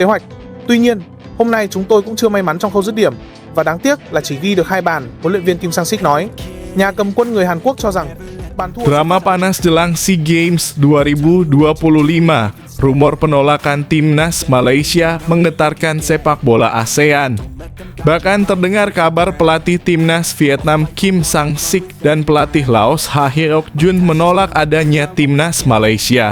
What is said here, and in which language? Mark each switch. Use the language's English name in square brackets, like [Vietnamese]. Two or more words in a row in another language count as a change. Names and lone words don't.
[Vietnamese] kế hoạch. Tuy nhiên, hôm nay chúng tôi cũng chưa may mắn trong khâu dứt điểm và đáng tiếc là chỉ ghi được 2 bàn, huấn luyện viên Kim Sang-sik nói. Nhà cầm quân người Hàn Quốc cho rằng bàn thua. [Indonesian] Drama panas jelang SEA Games 2025. Rumor penolakan timnas Malaysia menggetarkan sepak bola ASEAN. Bahkan terdengar kabar pelatih timnas Vietnam Kim Sang-sik dan pelatih Laos Ha Hyok Jun menolak adanya timnas Malaysia.